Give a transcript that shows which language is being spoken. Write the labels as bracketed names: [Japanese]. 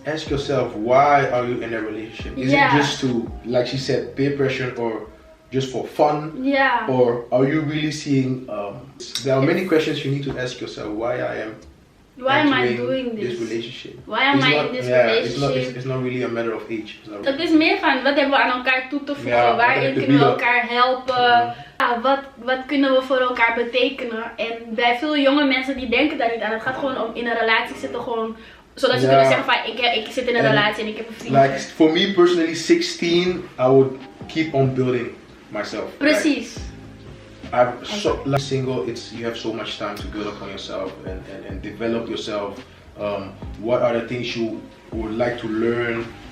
[English] Ask yourself, why are you in a relationship? Is it just to, like she said, peer pressure, or just for fun? Or are you really seeing? There are many questions you need to ask yourself. Why am I doing this relationship? Why am I in this relationship? It's not really a matter of age. [Dutch] Het is meer van, wat hebben we aan elkaar toe te voegen? Waarin kunnen we elkaar helpen? Wat kunnen we voor elkaar betekenen? En bij veel jonge mensen die denken daar niet aan. Het gaat gewoon om in een relatie zitten, gewoon zodat ze kunnen zeggen van, ik zit in een relatie en ik heb een vriend. [English] Like, for me personally, 16, I would keep on building myself. [Dutch] Precies. [English] I'm so like single. You have so much time to build up on yourself and develop yourself. What are the things you would like to learn?